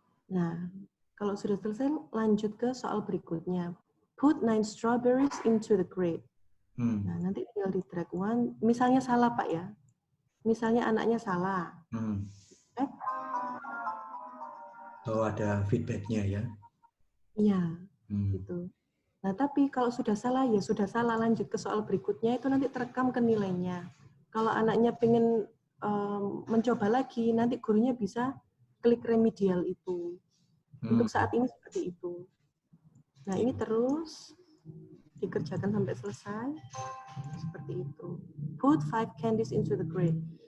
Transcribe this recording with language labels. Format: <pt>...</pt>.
<id>Nah, kalau sudah selesai, lanjut ke soal berikutnya.</id> <en>Put 9 strawberries into the grid.</en> <id>Nah, nanti tinggal di drag one. Misalnya salah, Pak ya. Misalnya anaknya salah. Oh, ada feedback-nya ya? Iya, gitu. Nah, tapi kalau sudah salah, ya sudah salah. Lanjut ke soal berikutnya, itu nanti terekam ke nilainya. Kalau anaknya pengen mencoba lagi, nanti gurunya bisa klik remedial itu. Untuk saat ini seperti itu. Nah, ini terus dikerjakan sampai selesai. Seperti itu.</id> <en>Put 5 candies into the grid.</en>